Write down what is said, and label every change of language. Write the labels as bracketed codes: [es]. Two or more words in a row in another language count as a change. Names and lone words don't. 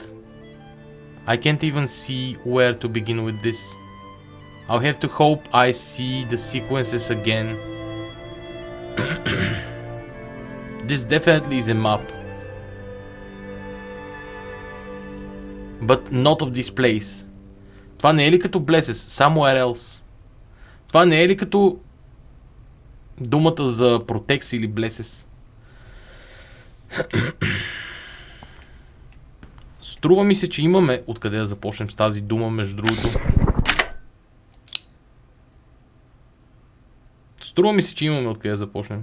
[en] I can't even see where to begin with this. I'll have to hope I see the sequences again. This definitely is a map. But not of this place. [bg] Това не е ли като Blesses? [en] Somewhere else. [bg] Това не е ли като думата за Protects или Blesses? Струва ми се, че имаме откъде да започнем с тази дума, между другото. Струва ми се, че имаме откъде да започнем.